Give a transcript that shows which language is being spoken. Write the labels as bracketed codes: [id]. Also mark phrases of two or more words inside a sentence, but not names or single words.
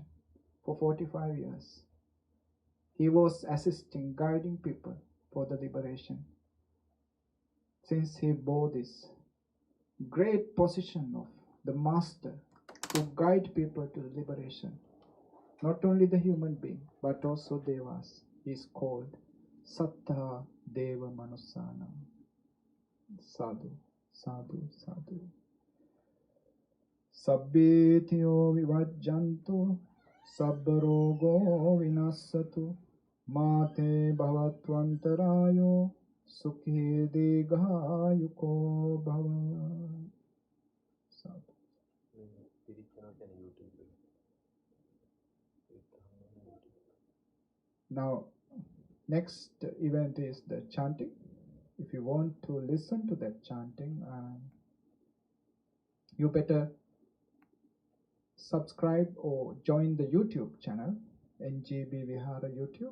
[en] For 45 years, he was assisting, guiding people for the liberation. Since he bore this great position of the master to guide people to the liberation, not only the human being, but also devas, he is called [pi] Sattha Deva Manusana. Sadhu, sadhu, sadhu. Sabbetiyo vivajjantu, sabbarogo vinassatu, mate bhavatvantarayo, sukhi digayuko bhava. Sadhu. [en] Now, next event is the chanting. If you want to listen to that chanting, you better subscribe or join the YouTube channel, Njbv Vihara YouTube.